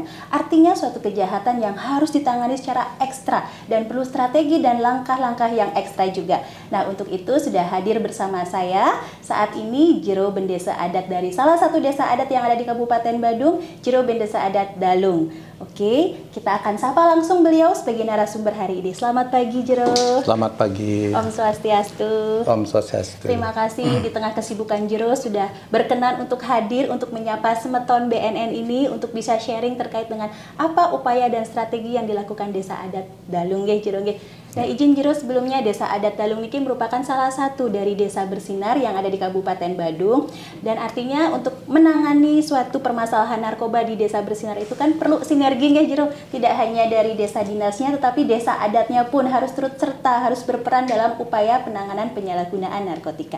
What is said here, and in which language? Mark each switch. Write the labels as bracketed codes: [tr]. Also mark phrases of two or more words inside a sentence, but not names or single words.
[id] Artinya suatu kejahatan yang harus ditangani secara ekstra dan perlu strategi dan langkah-langkah yang ekstra juga. Nah, untuk itu sudah hadir bersama saya saat ini Jero Bendesa Adat dari salah satu desa adat yang ada di Kabupaten Badung, Jero Bendesa Adat Dalung. Oke, kita akan sapa langsung beliau sebagai narasumber hari ini. Selamat pagi, Jero. Selamat pagi. [ban] Om Swastiastu. Om Swastiastu. [id] Terima kasih di tengah kesibukan Jero sudah berkenan untuk hadir untuk menyapa Semeton BNN ini untuk bisa sharing terkait dengan apa upaya dan strategi yang dilakukan Desa Adat Dalung nggih, Jero nggih. Nah, izin Jero sebelumnya Desa Adat Dalung ini merupakan salah satu dari desa bersinar yang ada di Kabupaten Badung, dan artinya untuk menangani suatu permasalahan narkoba di desa bersinar itu kan perlu sinergi nggih, Jero. Tidak hanya dari desa dinasnya tetapi desa adatnya pun harus turut serta, harus berperan dalam upaya penanganan penyalahgunaan narkotika.